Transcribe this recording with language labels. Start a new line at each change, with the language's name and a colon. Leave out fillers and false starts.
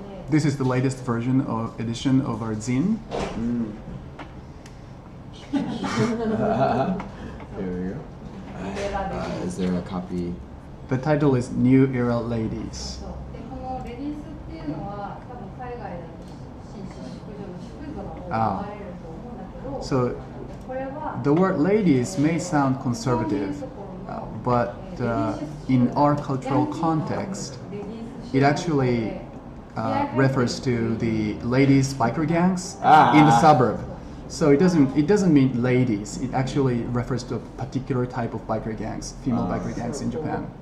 English: This is the latest edition of our zine. Here we go. Is there a copy? The title is New Era Ladies.
Japanese: そうで、このレディースっていうのは多分海外だと紳士淑女の淑女が多く思われると思うんだけど、
English: So
Japanese: これは
English: the word ladies may sound conservative, but in our cultural context, it actually refers to the ladies biker gangs in the suburb. So it doesn't mean ladies. It actually refers to a particular type of biker gangs, female biker gangs in Japan.